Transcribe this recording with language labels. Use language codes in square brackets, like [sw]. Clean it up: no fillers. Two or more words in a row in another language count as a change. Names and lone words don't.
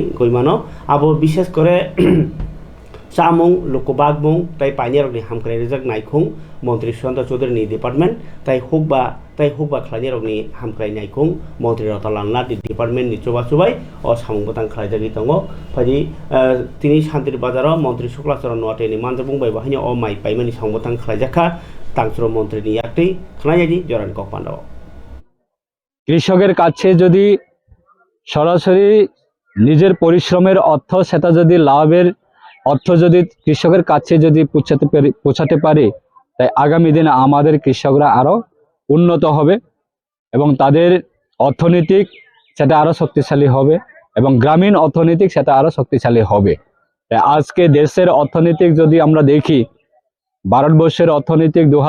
[trp] गयमानो आबो विशेष करे चामुं लुकुबागमुं ताइ पाइनि रकनि हामख्राय रिजाक नायखुं मन्त्री सुशान्त चौधुरीनि डिपार्टमेन्ट ताइ हुकबा खलायनि रकनि हामख्राय नायखुं मन्त्री रतनलाल डिपार्टमेन्टनि चुबाय अ सामुंबो तां खलायजागि दङ फादि तिनि शान्तिरि बाजाराव मन्त्री शुक्लाचरण नवाटेनि मानजा बुंबाय बाहायनो अ माइ पाइमानि सामुंबो तां खलायजाखा तांसुर मन्त्रीनि याक्ति खलायजादि जरानि कक पान्डाव [bn] কৃষকের কাছে যদি সরাসরি নিজের পরিশ্রমের অর্থ সেটা যদি লাভের অর্থ যদি কৃষকের কাছে যদি পৌঁছাতে পারে তাই আগামী দিনে আমাদের কৃষকরা আরো উন্নত হবে এবং তাদের অর্থনৈতিক সেটা আরো শক্তিশালী হবে এবং গ্রামীণ অর্থনৈতিক সেটা আরো শক্তিশালী হবে তাই আজকে দেশের অর্থনৈতিক যদি আমরা দেখি ভারতবর্ষের অর্থনৈতিক